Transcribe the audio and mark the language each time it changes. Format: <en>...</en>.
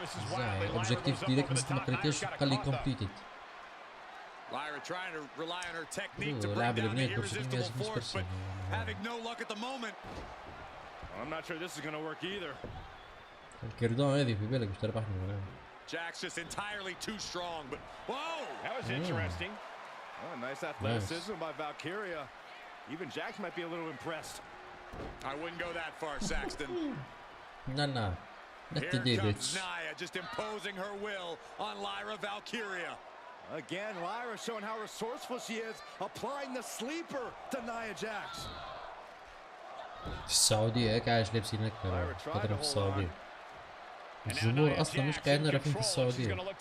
<ar>زعما اوبجيكتيف ديريكت ما قريتهاش قال لي كومبليتد.</ar> <en>Lyra trying to rely on her technique to bring down the irresistible force, but having no luck at the moment. I'm not sure this is going to work either.</en> <ar>الكردون هذه في بالك باش تربحني.</ar> <en>Jax just entirely too strong, but whoa! That was interesting. Oh, nice athleticism by Valkyria. Even Jax might be a little impressed. I wouldn't go that far, Saxton. No. Here comes Nia just imposing her will on Lyra Valkyria. Again, Lyra showing how resourceful she is, applying the sleeper to Nia Jax.</en> <ar>السعودية هيك عايش لابسين هكا خاطر في السعودية. الجمهور أصلا مش قاعدين رايحين في السعودية.</ar>